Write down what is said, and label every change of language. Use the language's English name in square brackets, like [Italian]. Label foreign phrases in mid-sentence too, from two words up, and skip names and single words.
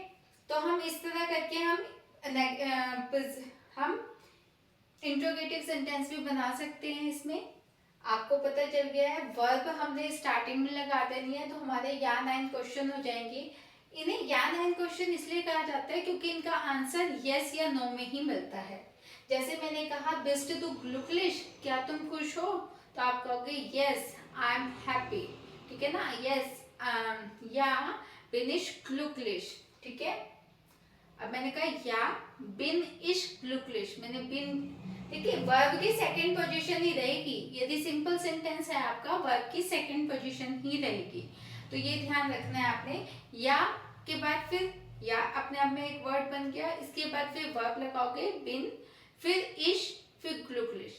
[Hindi] तो हम इस तरह करके हम इंट्रोगेटिव सेंटेंस भी बना सकते हैं। इसमें आपको पता चल गया है, वर्ब हमने स्टार्टिंग में लगा देनी है, तो हमारे या 9 क्वेश्चन हो जाएंगे। इन्हें या 9 क्वेश्चन इसलिए कहा जाता है क्योंकि इनका आंसर यस या नो में ही मिलता है। जैसे मैंने कहा [German] bist du glücklich? [Hindi] क्या तुम खुश हो? तो आप कहोगे [English] yes I am happy, [Hindi] ठीक है ना। [German] यस या bin ich glücklich, [Hindi] ठीक है। अब मैंने कहा [German] ja bin ich glücklich, [Hindi] मैंने bin, देखिए वर्ब की [English] second position [Hindi] ही रहेगी। यदि सिंपल सेंटेंस है आपका, वर्ब की [English] second position [Hindi] ही रहेगी, तो ये ध्यान रखना है आपने। या के बाद फिर या अपने आप में एक वर्ड बन गया, इसके बाद फिर वर्ब लगाओगे बिन, फिर इश, फिर ग्लुकलिश।